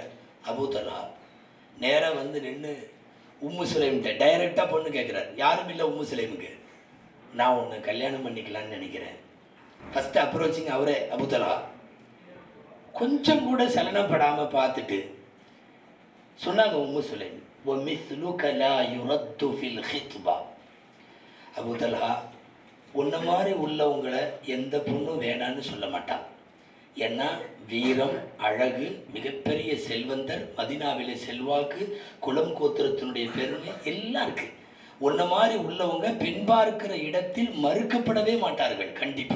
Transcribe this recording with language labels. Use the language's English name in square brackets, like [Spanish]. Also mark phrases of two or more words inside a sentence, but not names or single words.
[Tamil] அபூ தல்ஹா நேராக வந்து நின்று உம்மு சுலைம்கிட்ட டைரெக்டாக பொண்ணு கேட்குறாரு. யாரும் இல்லை உம்மு சுலைமுக்கு, நான் ஒன்று கல்யாணம் பண்ணிக்கலான்னு நினைக்கிறேன். [English] first approaching [Tamil] அவரே அபூ தல்ஹா. கொஞ்சம் கூட சலனப்படாமல் பார்த்துட்டு சொன்னாங்க உம்மு சுலைம், [Arabic] وَمِثْلُكَ لَا يُرَدُّ فِي الْخِطْبَةِ. [Tamil] அபூ தல்ஹா, உன்ன மாதிரி உள்ளவங்களை எந்த பொண்ணும் வேணான்னு சொல்ல மாட்டான். ஏன்னா வீரம், அழகு, மிகப்பெரிய செல்வந்தர், மதினாவிலே செல்வாக்கு, குலம் கோத்திரத்தினுடைய பெருமை எல்லாம் இருக்கு. உன்ன மாதிரி உள்ளவங்க பெண் பார்க்கிற இடத்தில் மறுக்கப்படவே மாட்டார்கள் கண்டிப்பா.